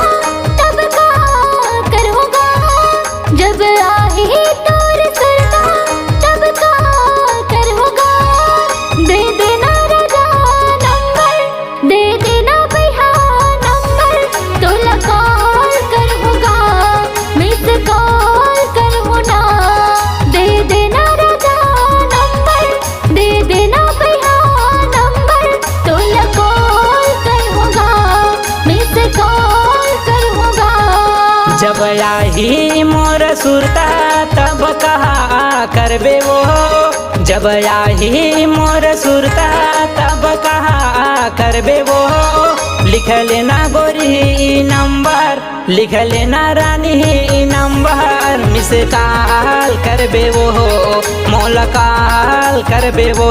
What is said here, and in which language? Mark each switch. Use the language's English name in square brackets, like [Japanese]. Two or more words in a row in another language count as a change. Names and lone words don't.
[Chhattisgarhi] तब का कर होगा, जब आहे तोर सुरता तब का कर होगा। दे देना राजा नंबर, दे देना भैया नंबर, तोला कॉल कर होगा, [English] miss call [Chhattisgarhi] कर होना। दे देना राजा नंबर, दे देना भैया नंबर, तोला कॉल कर होगा, [English] miss call [Chhattisgarhi] कर होगा। जब आही मोर सुरता तब कहा करबे वो, जब आही मोर सुरता तब कहा करबे वो। लिख लेना गोरी नंबर, लिख लेना रानी नंबर, [English] miss call [Chhattisgarhi] करबे वो, मोला कॉल करबे वो।